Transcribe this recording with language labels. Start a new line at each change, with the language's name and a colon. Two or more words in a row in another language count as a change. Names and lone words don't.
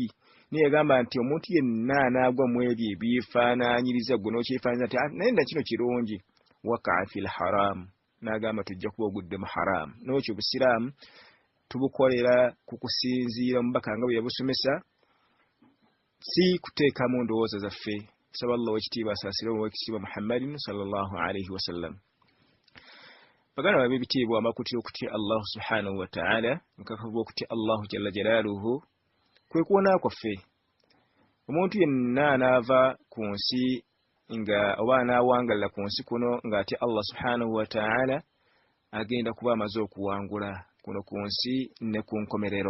Ganda: Naye yagamba nti omuntu yenna anaagwa mu ebyo ebyefaanaanyiriza gwe n'okyefaanaanyiriza nti naye nda kino kirungi,
Arabic: وقع في الحرام,
Ganda: n'agamba tujja kuba ogudde mu haram. N'ekyo obusiraamu tubukolera ku kusinziira omubaka nga bwe yabusomesa, si kuteekamu ndowooza zaffe. Saba Allah wekitiibwa asaasire owekitiibwa Muhammadin
Arabic: صلى الله عليه وسلم.
Ganda: Baganda babe bitiibwa amakutira okutya Allah
Arabic: سبحانه وتعالى,
Ganda: nkakavuga okutya Allah
Arabic: جل جلاله
Ganda: kwe kuwona kwaffe. Omuntu yenna anaava ku nsi nga oba anaawangalira ku nsi kuno ng'atya Allah
Arabic: سبحانه وتعالى,
Ganda: agenda kuba amaze okuwangula kuno ku nsi ne ku nkomerero.